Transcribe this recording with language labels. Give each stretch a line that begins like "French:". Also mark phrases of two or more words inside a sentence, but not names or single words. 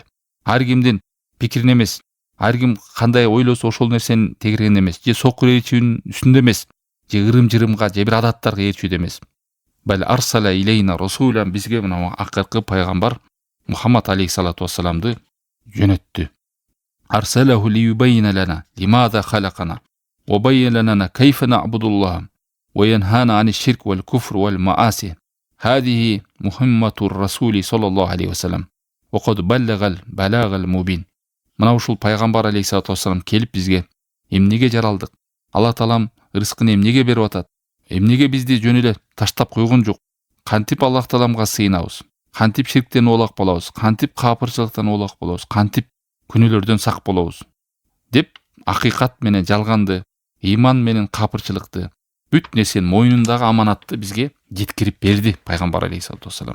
Kyrgyz: Ар кимдин пикирин эмес, ар ким кандай ойлосо ошол нерсени тегерген эмес, же сокур ээрчүүнүн үстүндө эмес, же ырым-жырымга, же бир адаттарга ээрчүүдө эмес.
Arabic: بل أرسل إلينا رسولا,
Kyrgyz: бизге мына акыркы пайгамбар Мухаммад
Arabic: عليه الصلاة والسلام
Kyrgyz: жөнөттү.
Arabic: أرسله ليبين لنا لماذا خلقنا وبين لنا كيف نعبد الله ونهانا عن الشرك والكفر والمعاصي. هذه مهمة الرسول صلى الله عليه وسلم وقد بلغ البلاغ المبين.
Kyrgyz: Мына ушул пайгамбар
Arabic: عليه الصلاة والسلام
Kyrgyz: келип бизге эмнеге жаралдык, Алла таалам рызкын эмнеге берип атат, эмнеге бизди жөн эле таштап койгон жок, кантип Аллах тааламга сыйынабыз, кантип ширктен оолак болобуз, кантип капырчылыктан оолак болобуз, кантип күнөөлөрдөн сак болобуз деп акыйкат менен жалганды, ыйман менен капырчылыкты, бүт нерсенин мойнундагы аманатты бизге жеткирип берди пайгамбар
Arabic: عليه الصلاة والسلام.